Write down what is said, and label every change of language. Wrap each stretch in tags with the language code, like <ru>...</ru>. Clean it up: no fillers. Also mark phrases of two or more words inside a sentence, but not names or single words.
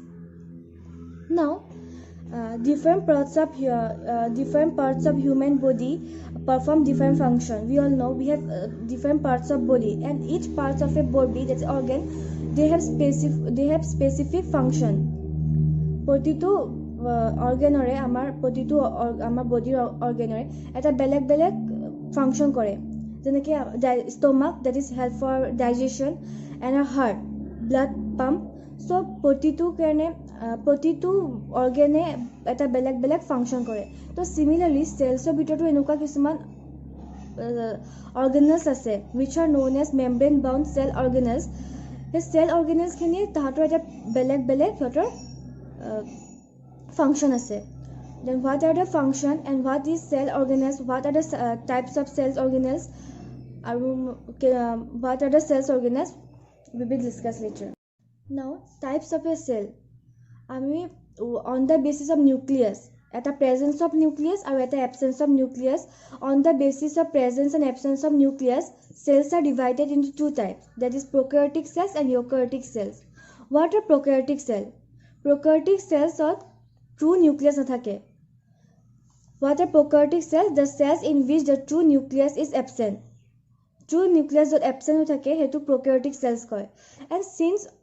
<en>Now, different parts of human body perform different function. We all know we have different parts of body, and each part of a body, that's organ, they have specific function.</en> <as>প্রতিটো অৰ্গেনৰে আমাৰ প্ৰতিটো আমাৰ বডিৰ অৰ্গেনৰে এটা বেলেগ বেলেগ ফাংচন কৰে যেনেকৈ</as> <en>stomach that is help for digestion and a heart blood pump so'</en> <as>প্ৰতিটো অৰ্গেনে এটা বেলেগ বেলেগ ফাংচন কৰে তো চিমিলাৰলি চেলছৰ ভিতৰতো এনেকুৱা কিছুমান অৰ্গেনেলছ</as> <en>আছে which are known as membrane bound cell organelles সেই চেল অৰ্গেনেলছখিনি</en> <as>তাহাঁতৰ এটা বেলেগ বেলেগ সিহঁতৰ</as> <en>function আছে then what are the function and what is cell organelles what are the types of cells organelles আৰু what are the cells organelles we will discuss later now types of a cell আমি on the basis of nucleus এটা presence of nucleus</en> <as>আৰু এটা</as> <en>absence of nucleus on the basis of presence and absence of nucleus cells are divided into two types that is prokaryotic cells and eukaryotic cells what are prokaryotic cells are true nucleus nathake what are prokaryotic cells the cells in which the true nucleus is absent true nucleus jot absent</en> <as>থাকে হেতু</as> <en>prokaryotic cells koy and since</en>